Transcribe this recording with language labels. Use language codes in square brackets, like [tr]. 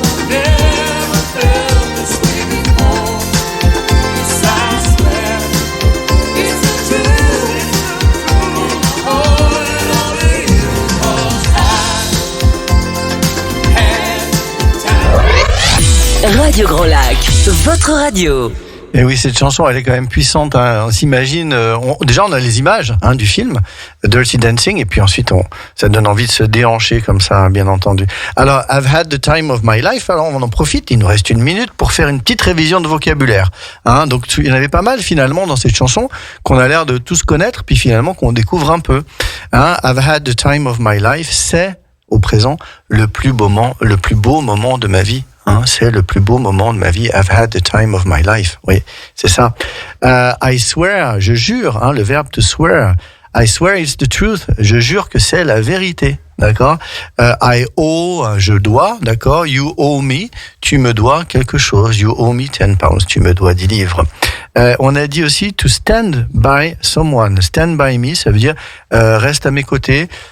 [en] Never felt this way before. Yes, I swear it's the truth. And I owe it all to you 'cause I had the time. [fr] Radio Grand Lac, votre radio. Et oui, cette chanson, elle est quand même puissante. Hein. On s'imagine, déjà on a les images du film Dirty Dancing, et puis ensuite ça donne envie de se déhancher comme ça, bien entendu. [en] Alors, I've had the time of my life. [fr] Alors, on en profite. Il nous reste 1 minute pour faire une petite révision de vocabulaire. Hein. Donc, il y en avait pas mal finalement dans cette chanson qu'on a l'air de tous connaître, puis finalement qu'on découvre un peu. Hein. [en] I've had the time of my life, [fr] c'est au présent le plus beau moment de ma vie. Hein, c'est le plus beau moment de ma vie. [en] I've had the time of my life. [fr] Oui, c'est ça. [en] I swear, [fr] je jure, le verbe [en] to swear. I swear it's the truth. [fr] Je jure que c'est la vérité. D'accord. [en] I owe, [fr] je dois. [en] D'accord. You owe me. [fr] Tu me dois quelque chose. [en] You owe me 10 pounds. [fr] Tu me dois 10 livres. On a dit aussi [en] to stand by someone. Stand by me, [fr] ça veut dire reste à mes côtés.